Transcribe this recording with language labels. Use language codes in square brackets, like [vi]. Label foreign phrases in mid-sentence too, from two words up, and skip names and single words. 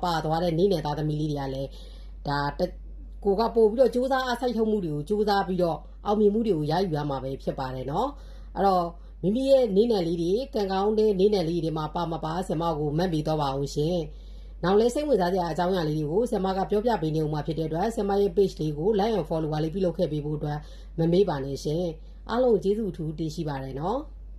[my] ပါသွားတဲ့နေ့နယ်သားသမီးလေးတွေကလည်းဒါကိုကပို့ပြီးတော့စူးစမ်းအစိုက်ထုတ်မှုတွေကိုစူးစမ်းပြီးတော့အောင်မြင်မှုတွေကိုရယူရမှာပဲဖြစ်ပါတယ်နော်အဲ့တော့မိမိရဲ့နေနယ်လေးတွေကံကောင်းတဲ့နေနယ်လေးတွေမှာပါမပါဆရာမကိုမှတ်ပြီးတော့ပါအောင်ရှင်။နောက်လဲစိတ်ဝင်စားစရာအကြောင်းအရာလေးတွေကိုဆရာမကပြောပြပေးနေဦးမှာဖြစ်တဲ့အတွက်ဆရာမရဲ့ page လေးကို [en] like and follow [my] လေးပြုလုပ်ခဲ့ပေးဖို့အတွက်မမေ့ပါနဲ့ရှင်။အားလုံးကျေးဇူးအထူးတင်ရှိပါတယ်နော်။